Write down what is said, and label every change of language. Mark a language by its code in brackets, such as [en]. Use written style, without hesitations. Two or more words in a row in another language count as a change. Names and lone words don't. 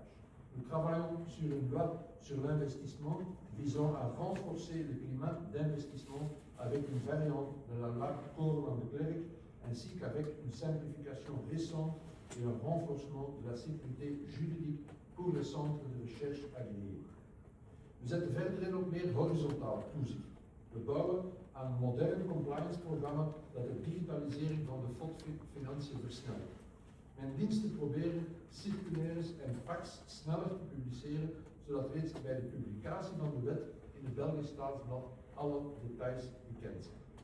[fr] Nous travaillons sur une loi sur l'investissement visant à renforcer le climat d'investissement avec une variante de la loi Koolman de Klerk ainsi qu'avec une simplification récente et un renforcement de la sécurité juridique pour les centres de recherche agréés. [nl] We zetten verder in op meer horizontaal toezicht. We bouwen aan een modern compliance-programma dat de digitalisering van de FOD-financiën versnelt. Mijn diensten proberen circulaires en fax sneller te publiceren, zodat reeds bij de publicatie van de wet in het Belgisch Staatsblad alle details bekend zijn.